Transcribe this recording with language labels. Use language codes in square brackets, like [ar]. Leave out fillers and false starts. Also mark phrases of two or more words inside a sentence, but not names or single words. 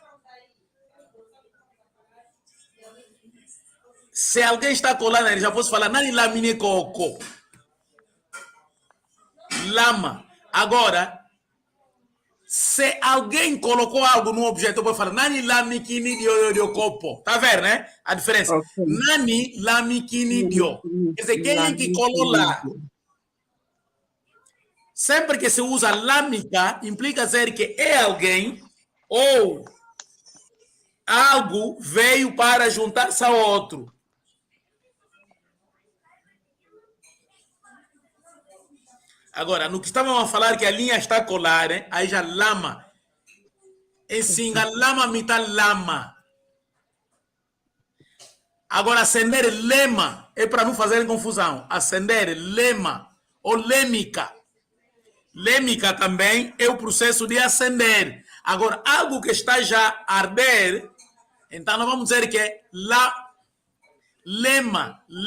[pt] Se alguém está colando na energia, posso falar, [kg] nani lamine coco. [pt] Lama. Agora, se alguém colocou algo no objeto, eu vou falar, [kg] nani lamikini dio copo. [pt] Tá vendo, né? A diferença. Okay. [kg] Nani lamikini dio. [pt] Quer dizer, quem é que colou lá? Sempre que se usa lâmica, implica dizer que é alguém ou algo veio para juntar-se a outro. Agora, no que estávamos a falar que a linha está a colar, né? Aí já [kg] lama. Ensinga lama, mita lama. [pt] Agora, acender lema é para não fazer confusão. Acender lema ou lêmica. Lêmica também é o processo de acender. Agora, algo que está já a arder, então nós vamos dizer que é lema.